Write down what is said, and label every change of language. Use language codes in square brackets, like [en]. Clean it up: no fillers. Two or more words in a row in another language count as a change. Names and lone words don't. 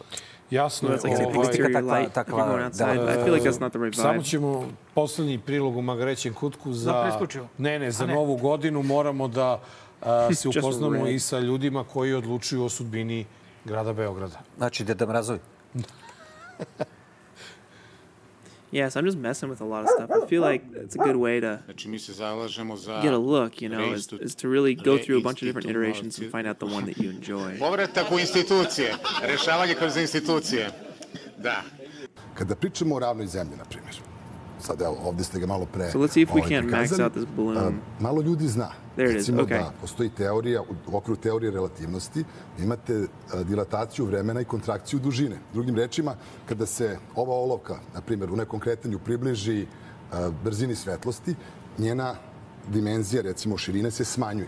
[sr] Jasno je. Samo ćemo poslednji prilog u Magrećem kutku za Novu godinu. Moramo da se upoznamo i sa ljudima koji odlučuju o sudbini grada Beograda. Znači, Deda Mrazovi. [en] Yes, I'm just messing with a lot of stuff. I feel like it's a good way to get a look, you know, is to really go through a bunch of different iterations and find out the one that you enjoy. [sr] Povratak u institucije, rešavanje kroz institucije. Da. Kada pričamo o ravnoj zemlji, na primjer, sad evo, ovdje ste ga malo pre [en] So let's see if we can max out this balloon. [sr] Malo ljudi zna. [en] There it is, [sr] Recimo [en] okay. [sr] da postoji teorija, u okviru teorije relativnosti, imate dilataciju vremena i kontrakciju dužine. Drugim rečima, kada se ova olovka, na primjer, u nekom kretanju približi brzini svetlosti, njena dimenzija, recimo širine, se smanjuje.